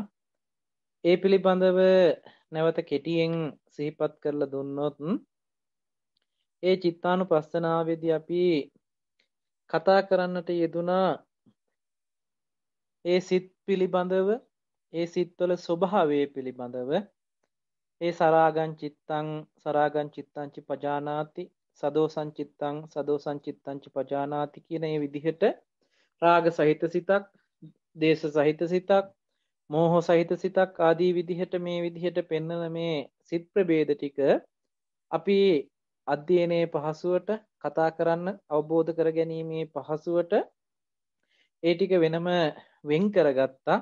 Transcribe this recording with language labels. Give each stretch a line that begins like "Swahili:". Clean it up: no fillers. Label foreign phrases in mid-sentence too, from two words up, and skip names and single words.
Sinhala: ඒ පිළිබඳව නැවත කෙටියෙන් සිහිපත් කරලා දුන්නොත්, ඒ චිත්තානුපස්සනාවේදී අපි කතා කරන්නට යෙදුණා ඒ සිත් පිළිබඳව, ඒ සිත්වල ස්වභාවය පිළිබඳව. ඒ
Pali: සරාගං චිත්තං ච පජානාති, සදෝසං චිත්තං ච පජානාති
Sinhala: කියන ඒ විදිහට රාග සහිත සිතක්, දේශ සහිත සිතක්, මෝහ සහිත සිතක් ආදී විදිහට මේ විදිහට පෙන්වන මේ සිත් ප්‍රභේද ටික අපි අධ්‍යයනයේ පහසුවට කතා කරන්න, අවබෝධ කර ගැනීමේ පහසුවට ඒ ටික වෙනම වෙන් කරගත්තා.